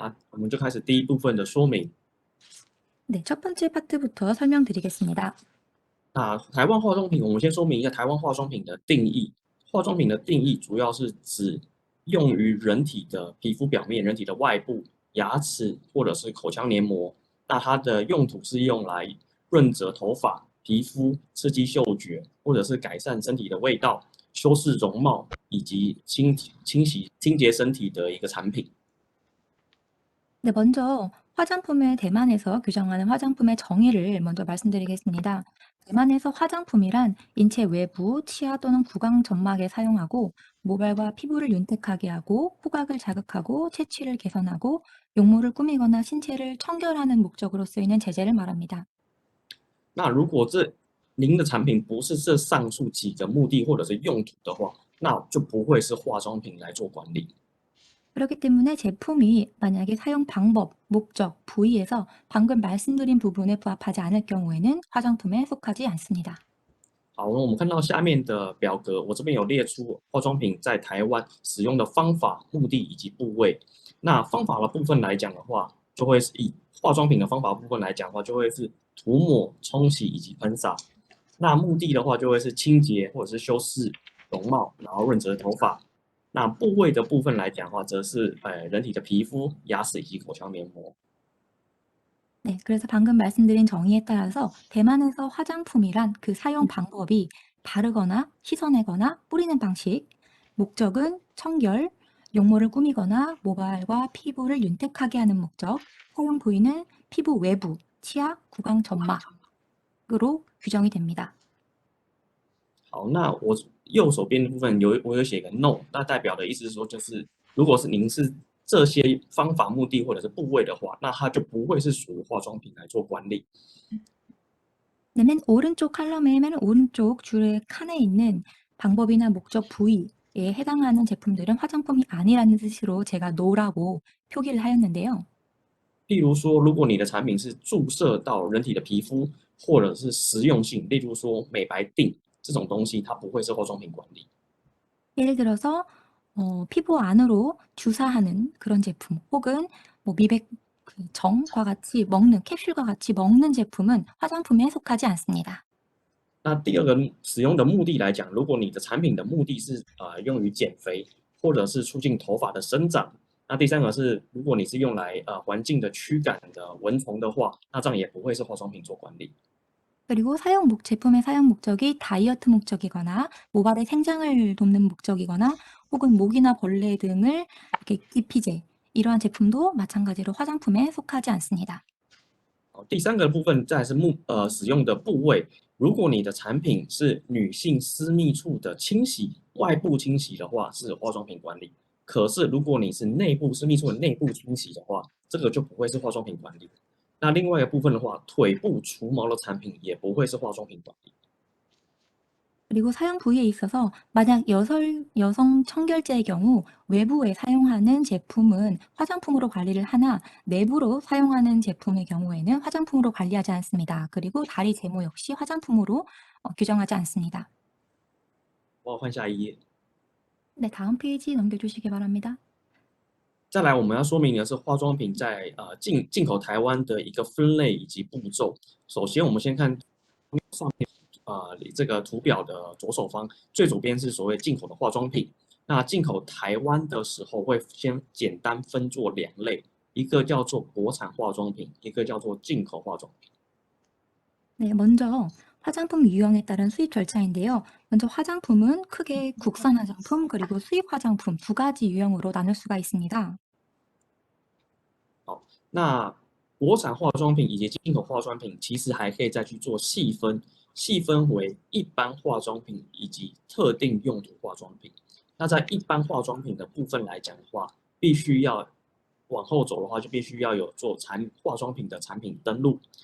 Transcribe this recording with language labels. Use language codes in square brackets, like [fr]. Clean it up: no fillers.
[zh] 我们就开始第一部分的说明。 [ko] 네, 첫 번째 파트부터 설명드리겠습니다. [zh] 那台湾化妆品，我们先说明一下台湾化妆品的定义。化妆品的定义主要是指用于人体的皮肤表面、人体的外部、牙齿或者是口腔黏膜。那它的用途是用来润泽头发、皮肤、刺激嗅觉，或者是改善身体的味道、修饰容貌以及清洁身体的一个产品。 [ko] 네, 먼저 대만에서 규정하는 화장품의 정의를 먼저 말씀드리겠습니다. 대만에서 화장품이란 인체 외부, 치아 또는 구강 점막에 사용하고 모발과 피부를 윤택하게 하고 후각을 자극하고 채취를 개선하고 용모를 꾸미거나 신체를 청결하는 목적으로 쓰이는 제재를 말합니다. [zh] 那如果您的产品不是这上述几个目的或者是用途的话，那就不会是化妆品来做管理。 [ko] 그렇기 때문에 제품이 만약에 사용 방법, 목적, 부위에서 방금 말씀드린 부분에 부합하지 않을 경우에는 화장품에 속하지 않습니다. [zh] 好，那我们看到下面的表格，我这边有列出化妆品在台湾使用的方法、目的以及部位。那方法的部分来讲的话，就会是以化妆品的方法部分来讲的话，就会是涂抹、冲洗以及喷洒。那目的的话，就会是清洁或者是修饰容貌，然后润泽头发。那部位的部分来讲的话，则是人体的皮肤、牙齿以及口腔黏膜。 [ko] 네, 그래서 방금 말씀드린 정의에 따라서 대만에서 화장품이란 그 사용 방법이 바르거나 씻어내거나 뿌리는 방식, 목적은 청결, 용모를 꾸미거나 모발과 피부를 윤택하게 하는 목적, 사용 부위는 피부 외부, 치아, 구강 점막으로 규정이 됩니다. [zh] 好，那我右手边的部分我有写个 no， 那代表的意思是说，就是如果是您是这些方法、目的或者是部位的话，那它就不会是属于化妆品来做管理。 [ko] 네, 맨 오른쪽 줄의 칸에 있는 방법이나 목적 부위에 해당하는 제품들은 화장품이 아니라는 뜻으로 제가 no라고 표기를 하였는데요. [zh] 例如说，如果你的产品是注射到人体的皮肤，或者是实用性，例如说美白锭这种东西，它不会是化妆品管理。 [ko] 예를 들어서 피부 안으로 주사하는 그런 제품 혹은 뭐 미백 정과 같이 먹는 캡슐과 같이 먹는 제품은 화장품에 속하지 않습니다. [zh] 那第二个使用的目的来讲，如果你的产品的目的是用于减肥，或者是促进头发的生长，那第三个是如果你是用来环境的驱赶的蚊虫的话，那这样也不会是化妆品做管理。 [ko] 그리고 제품의 사용 목적이 다이어트 목적이거나 모발의 생장을 돕는 목적이거나 혹은 모기나 벌레 등을 이렇게 기피제 이러한 제품도 마찬가지로 화장품에 속하지 않습니다. [zh] 第三个部分再来是使用的部位，如果你的产品是女性私密处的清洗、外部清洗的话，是化妆品管理。可是如果你是内部私密处的内部清洗的话，这个就不会是化妆品管理。那另外一个部分的话，腿部除毛的产品也不会是化妆品管理。 [ko] 그리고 사용 부위에 있어서 만약 여성 청결제의 경우 외부에 사용하는 제품은 화장품으로 관리를 하나 내부로 사용하는 제품의 경우에는 화장품으로 관리하지 않습니다. 그리고 다리 제모 역시 화장품으로 규정하지 않습니다. [zh] 帮我换下一页。 [ko] 네, 다음 페이지 넘겨주시기 바랍니다. [zh] 再来，我们要说明的是化妆品在进口台湾的一个分类以及步骤。首先，我们先看这个图表的左手方，最左边是所谓进口的化妆品。那进口台湾的时候，会先简单分作两类，一个叫做国产化妆品，一个叫做进口化妆品。 [ko] 네, 먼저 화장품 유형에 따른 수입 절차인데요. 먼저 화장품은 크게 국산 화장품 그리고 수입 화장품 두 가지 유형으로 나눌 수가 있습니다. [zh] 好，那国产化妆品以及进口化妆品，其实还可以再去做细分，细分为一般化妆品以及特定用途化妆品。那在一般化妆品的部分来讲的话，必须要往后走的话，就必须要有做化妆品的产品登录。